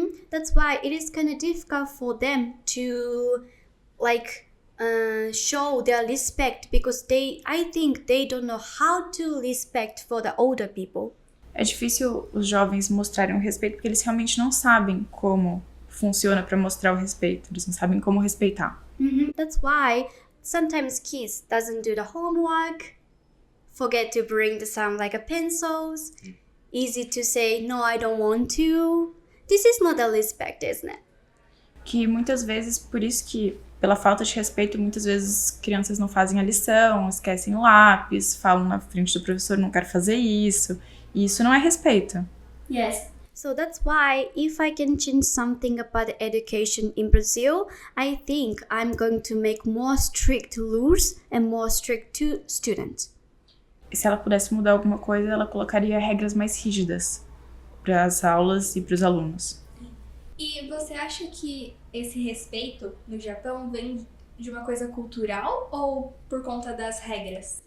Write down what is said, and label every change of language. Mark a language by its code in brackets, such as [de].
[en] That's why it is kind of difficult for them to show their respect because I think they don't know how to respect for the older people. [pt] É difícil os jovens mostrarem o respeito porque eles realmente não sabem como funciona para mostrar o respeito. Eles não sabem como respeitar. [en] That's why sometimes kids doesn't do the homework, forget to bring some pencils, easy to say no, I don't want to. This is not a respect, isn't it? [pt] Que muitas vezes, por isso que, pela falta de respeito, muitas vezes crianças não fazem a lição, esquecem o lápis, falam na frente do professor, não quero fazer isso. E isso não é respeito. [en] Yes. So that's why if I can change something about education in Brazil, I think I'm going to make more strict rules and more strict to students. [pt] E se ela pudesse mudar alguma coisa, ela colocaria regras mais rígidas para as aulas e para os alunos. E você acha que esse respeito no Japão vem de uma coisa cultural ou por conta das regras?